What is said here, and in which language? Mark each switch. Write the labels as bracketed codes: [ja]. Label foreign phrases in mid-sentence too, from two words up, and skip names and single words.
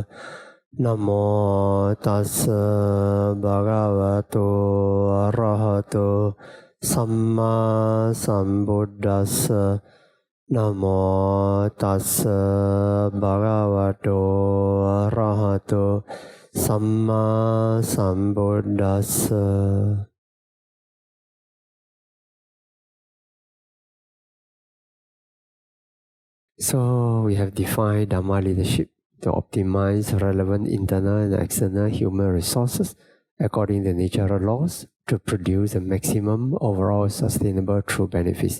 [pi] Namo tassa bhagavato arahato samma sambuddhassa. Namo tassa bhagavato arahato samma sambuddhassa. [en] So we have defined Dhamma leadership to optimize relevant internal and external human resources according to natural laws to produce the maximum overall sustainable true benefits.